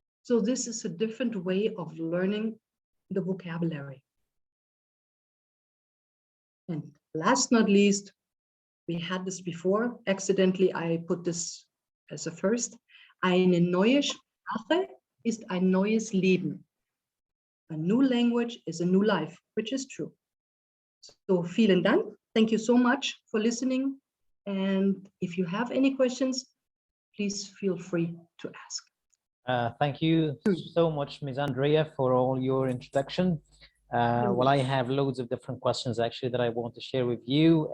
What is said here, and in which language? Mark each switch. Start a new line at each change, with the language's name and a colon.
English: So this is a different way of learning the vocabulary. And last not least, we had this before. Accidentally, I put this as a first.
German: Eine neue Sprache ist ein neues Leben.
English: A new language is a new life, which is true.
German: So vielen Dank.
English: Thank you so much for listening. And if you have any questions, please feel free to ask. Thank you so much, Ms. Andrea, for all your introduction. Well, I have loads of different questions actually that I want to share with you.